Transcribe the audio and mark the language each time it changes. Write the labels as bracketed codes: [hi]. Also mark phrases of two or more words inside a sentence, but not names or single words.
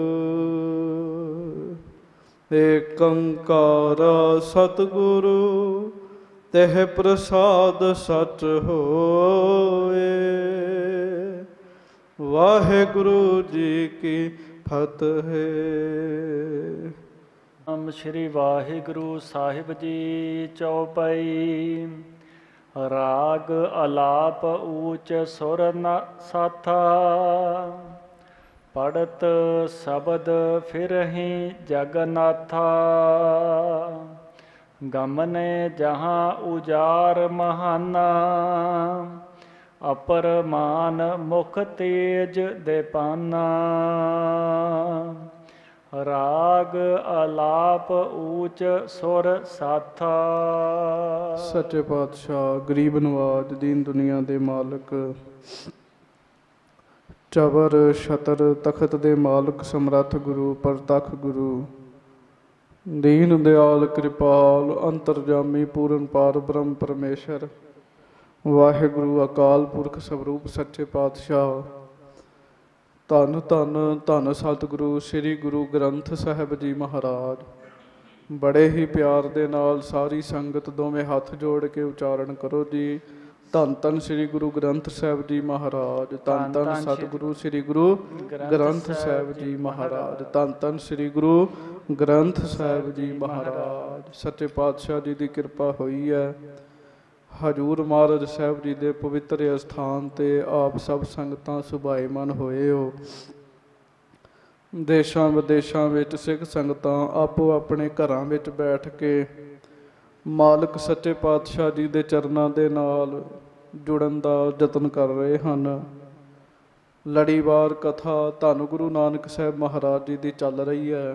[pa] ਏਕ ਓਅੰਕਾਰ ਸਤਿਗੁਰੂ ਤੇਹ ਪ੍ਰਸਾਦ ਸਚ ਹੋਏ। ਵਾਹਿਗੁਰੂ ਜੀ ਕੀ ਫ਼ਤਹਿ। ਨਾਮ ਸ੍ਰੀ ਵਾਹਿਗੁਰੂ ਸਾਹਿਬ ਜੀ ਚੌਪਈ। [bra] राग अलाप ऊच सुर न साथा, पढ़त शब्द फिरहि जगन्नाथा। गमने जहाँ उजार महाना, अपर मान मुख तेज देपाना। राग अलाप ऊच सुर साथा। [pa] ਸੱਚੇ ਪਾਤਸ਼ਾਹ ਗ਼ਰੀਬ ਨਿਵਾਜ਼ ਦੀਨ ਦੁਨੀਆ ਦੇ ਮਾਲਕ, ਚਵਰ ਛਤਰ ਤਖ਼ਤ ਦੇ ਮਾਲਕ ਸਮਰੱਥ ਗੁਰੂ ਪਰਤੱਖ ਗੁਰੂ, ਦੀਨ ਦਇਆਲ ਕਿਰਪਾਲ ਅੰਤਰਜਾਮੀ ਪੂਰਨ ਪਾਰ ਬ੍ਰਹਮ ਪਰਮੇਸ਼ਰ। ਵਾਹਿਗੁਰੂ ਅਕਾਲ ਪੁਰਖ ਸਰੂਪ ਸੱਚੇ ਪਾਤਸ਼ਾਹ। ਧੰਨ ਧੰਨ ਧੰਨ ਸਤਿਗੁਰੂ ਸ੍ਰੀ ਗੁਰੂ ਗ੍ਰੰਥ ਸਾਹਿਬ ਜੀ ਮਹਾਰਾਜ। ਬੜੇ ਹੀ ਪਿਆਰ ਦੇ ਨਾਲ ਸਾਰੀ ਸੰਗਤ ਦੋਵੇਂ ਹੱਥ ਜੋੜ ਕੇ ਉਚਾਰਨ ਕਰੋ ਜੀ। ਧੰਨ ਧੰਨ ਸ੍ਰੀ ਗੁਰੂ ਗ੍ਰੰਥ ਸਾਹਿਬ ਜੀ ਮਹਾਰਾਜ। ਧੰਨ ਧੰਨ ਸਤਿਗੁਰੂ ਸ੍ਰੀ ਗੁਰੂ ਗ੍ਰੰਥ ਸਾਹਿਬ ਜੀ ਮਹਾਰਾਜ। ਧੰਨ ਧੰਨ ਸ੍ਰੀ ਗੁਰੂ ਗ੍ਰੰਥ ਸਾਹਿਬ ਜੀ ਮਹਾਰਾਜ। [hi] सच्चे पातशाह जी की कृपा हुई है। [pa] ਹਜ਼ੂਰ ਮਹਾਰਾਜ ਸਾਹਬ ਜੀ ਕੇ ਪਵਿੱਤਰ ਅਸਥਾਨ ਤੇ ਆਪ ਸਭ ਸੰਗਤਾਂ ਸੁਸ਼ੋਭਿਤ ਹੋਏ ਹੋ। ਦੇਸ਼ਾਂ ਵਿਦੇਸ਼ਾਂ ਵਿੱਚ ਸਿੱਖ ਸੰਗਤਾਂ ਆਪੋ ਆਪਣੇ ਘਰਾਂ ਵਿੱਚ ਬੈਠ ਕੇ ਮਾਲਕ ਸੱਚੇ ਪਾਤਸ਼ਾਹ ਜੀ ਦੇ ਚਰਨਾਂ ਦੇ ਨਾਲ ਜੁੜਨ ਦਾ ਯਤਨ ਕਰ ਰਹੇ ਹਨ। ਲੜੀਵਾਰ ਕਥਾ ਧੰਨ ਗੁਰੂ ਨਾਨਕ ਸਾਹਿਬ ਮਹਾਰਾਜ ਜੀ ਦੀ ਚੱਲ ਰਹੀ ਹੈ।